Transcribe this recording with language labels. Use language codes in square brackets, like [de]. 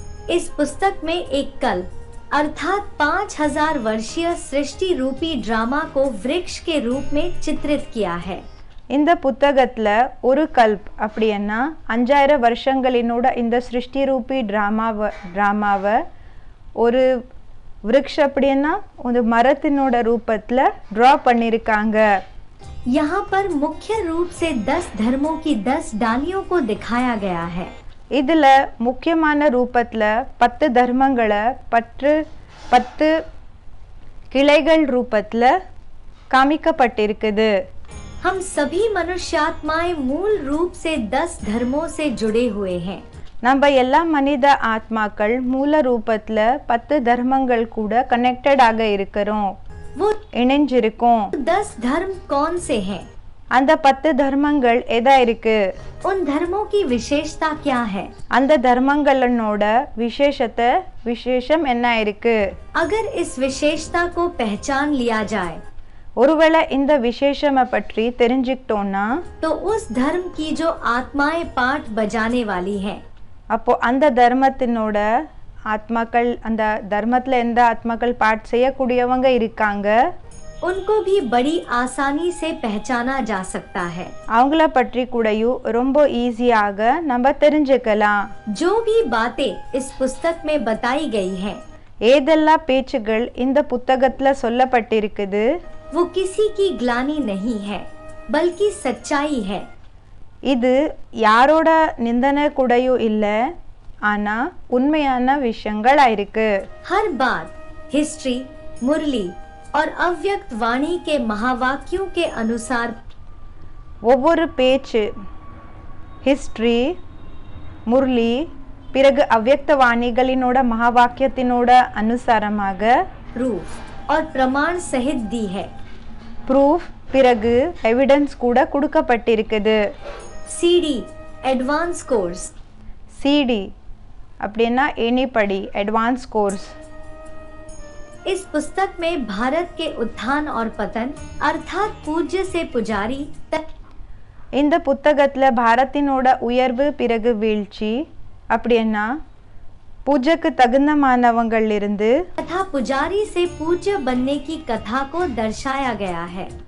[hi] इस पुस्तक में एक कल्प अर्थात 5000 वर्षीय सृष्टि रूपी ड्रामा को वृक्ष के रूप में चित्रित किया है [ta] இந்த புத்தகத்துல ஒரு கல்ப் அப்படின்னா 5000 வருஷங்களினோட இந்த சிருஷ்டி ரூபி டிராமாவை ஒரு वृक्ष அப்படின்னா ஒரு மரத்தினோட ரூபத்துல டிரா பண்ணிருக்காங்க [hi] यहाँ पर मुख्य रूप से 10 धर्मों की 10 डालियों को दिखाया गया है [ta] இதுல முக்கியமான ரூபத்துல 10 தர்மங்களை 10 கிளைகள் ரூபத்துல காமிக்கப்பட்டிருக்குது [hi] हम सभी मनुष्यात्माएं मूल रूप से 10 धर्मों से जुड़े हुए हैं [ta] நம்ம எல்லா மனித ஆத்மாக்கள் மூல ரூபத்துல 10 தர்மங்கள் கூட கனெக்டட் ஆக இருக்கிறோம் [hi] वो [ta] இணைஞ்சிருக்கோம் [hi] 10 धर्म कौन से हैं [ta] அந்த 10 தர்மங்கள் எதா இருக்கு [hi] उन धर्मों की विशेषता क्या है [ta] அந்த தர்மங்களோட விசேஷம் என்ன இருக்கு [hi] अगर इस विशेषता को पहचान लिया जाए [ta] ஒருவேளை இந்த விசேஷமை பற்றி தெரிஞ்சிட்டோம்னா [hi] तो उस धर्म की जो आत्माएं पाठ बजाने वाली हैं [ta] அப்போ அந்த தர்மத்தினோட ஆத்மாக்கள் அந்த தர்மத்துல எந்த ஆத்மாக்கள் பாட் செய்யக்கூடியவங்க இருக்காங்க [hi] उनको भी बड़ी आसानी से पहचाना जा सकता है [ta] அவங்கள பற்றி கூடயும் ரொம்ப ஈஸியாக நம்ம தெரிஞ்சுக்கலாம் [hi] जो भी बातें इस पुस्तक में बताई गई हैं [ta] ஏதெல்லாம் பேச்சுகள் இந்த புத்தகத்துல சொல்லப்பட்டிருக்குது [hi] वो किसी की ग्लानि नहीं है बल्कि सच्चाई है [ta] இது யாரோட நிந்தனை கூடயும் இல்ல ஆனா உண்மையான விஷயங்களா இருக்கு [hi] हर बात हिस्ट्री मुरली और अव्यक्त वाणी के महावाक्यों के अनुसार [ta] ஒவ்வொரு பேச்சு ஹிஸ்டரி முரளி பிறகு அவ்யக்த வாணிகளினோட மகாவாக்கியத்தினோட அனுசாரமாக [hi] प्रूफ और प्रमाण सहित दी है [ta] ப்ரூஃப் பிறகு எவிடன்ஸ் கூட கொடுக்கப்பட்டிருக்குது [hi] सीडी एडवांस कोर्स [ta] சிடி அப்படின்னா एनीपड़ी एडवांस कोर्स [hi] इस पुस्तक में भारत के उत्थान और पतन अर्थात पूज्य से पुजारी तक [ta] இந்த புத்தகத்துல பாரத்தினோட உயர்வு பிறகு வீழ்ச்சி அப்படின்னா पूजक तगुंदमानवंगल इरुंदु [hi] तथा पुजारी से पूज्य बनने की कथा को दर्शाया गया है